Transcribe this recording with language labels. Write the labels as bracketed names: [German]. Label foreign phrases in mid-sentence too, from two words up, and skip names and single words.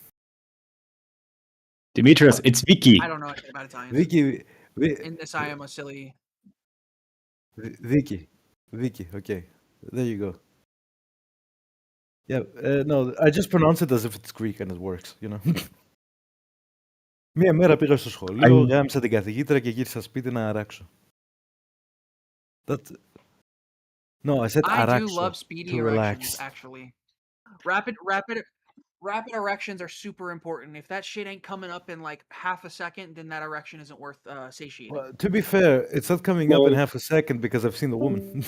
[English] Demetrius, it's Vicky. I don't know anything about Italian. Vicky. In this, I am a silly. Vicky. Okay. There you go. Yeah, no, I just pronounce it as if it's Greek and it works, you know. [Greek] Μία μέρα πήγα στο σχολείο, γάμισα την καθηγήτρια και γύρισα σπίτι να αράξω. [English] No, I said I do αράξω, love speedy to erections, relax. actually. Rapid erections are super important. If that shit ain't coming up in like half a second, then that erection isn't worth satiating. Well, to be fair, it's not coming up in half a second because I've seen the woman.